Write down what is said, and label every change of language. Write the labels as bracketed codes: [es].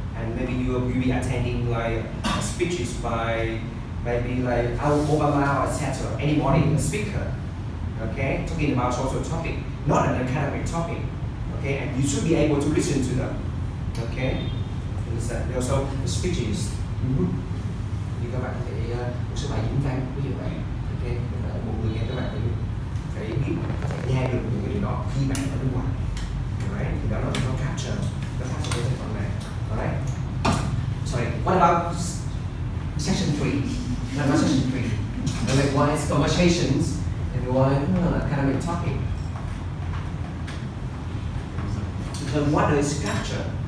[en] And maybe you will be attending like speeches by maybe like Obama, etc. Anybody, a speaker, okay, talking about social topic, not an academic topic, okay, and you should be able to listen to them, okay. And also the speeches. [vi] Thì các bạn có thể một số bài diễn văn ví dụ vậy, ok, một người nghe các bạn phải biết, phải nghe được những cái điều đó khi bạn ở nước ngoài, alright, thì đó là nó capture cái thành phần này, alright. [en] Sorry, what about section 3? What about section 3? Like one is conversations and one academic topic. So what does capture?